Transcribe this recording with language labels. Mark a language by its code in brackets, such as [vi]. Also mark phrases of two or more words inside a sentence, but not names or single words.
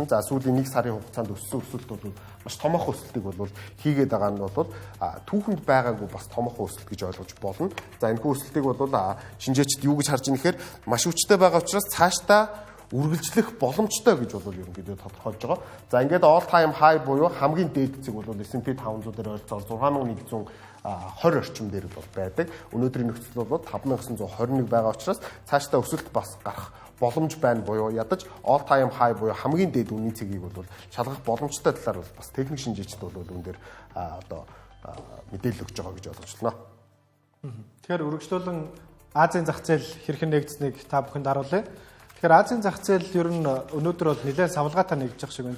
[mn] За сүүлийн 1 сарын хугацаанд өссөн өсөлт бол маш томоохон өсөлтийг бол хийгээд байгаа нь бол түүхэнд байгаагүй бас томоохон өсөлт гэж ойлгож болно. За энэхүү өсөлтийг бол шинжээчд юу гэж харж байгаа нэхээр маш хүчтэй байгаа учраас цаашдаа үргэлжлэх боломжтой гэж бол ерөнхийдөө тодорхойлж байгаа. За ингээд [en] all time high [mn] буюу хамгийн дээд цэг бол S&P 500 дээр ойролцоогоор 6120 орчим дээр бол байдаг. Өнөөдрийн нөхцөл бол 5921 байгаа учраас цаашдаа өсөлт бас гарах боломж байна буюу ядаж [en] all time high [mn] буюу хамгийн дээд үнийн цэгийг бол шалгах боломжтой талаар бол бас техник шинжээчд бол үүн дээр одоо мэдээлэл өгж байгаа гэж ойлгож байна. Тэгэхээр үргэлжлүүлэн Азийн зах зээл хэрхэн нэгдсэнийг та бүхэнд харуулъя. Тэгэхээр Азийн зах зээл ер нь өнөөдөр бол нэлээд савлгаатай нэгдэж байгаа шиг байна.